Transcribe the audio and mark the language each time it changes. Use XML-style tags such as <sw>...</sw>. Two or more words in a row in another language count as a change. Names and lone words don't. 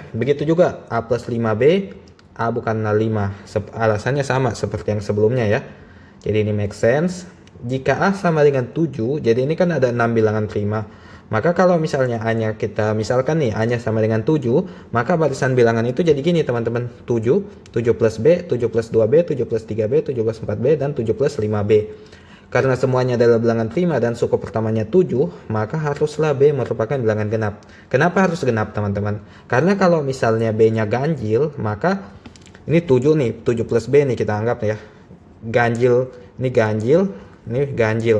<id>Begitu juga A plus 5B, A bukanlah 5. Alasannya sama seperti yang sebelumnya ya. Jadi ini</id> <en>make sense.</en> <id>Jika A sama dengan 7, jadi ini kan ada 6 bilangan prima. Maka kalau misalnya A-nya kita misalkan nih A-nya sama dengan 7, maka barisan bilangan itu jadi gini teman-teman. 7, 7 plus B, 7 plus 2B, 7 plus 3B, 7 plus 4B, dan 7 plus 5B. Karena semuanya adalah bilangan prima dan suku pertamanya 7, maka haruslah B merupakan bilangan genap. Kenapa harus genap teman-teman? Karena kalau misalnya B-nya ganjil, maka ini 7 nih, 7 plus B nih kita anggap ya. Ganjil, ini ganjil, ini ganjil.</id>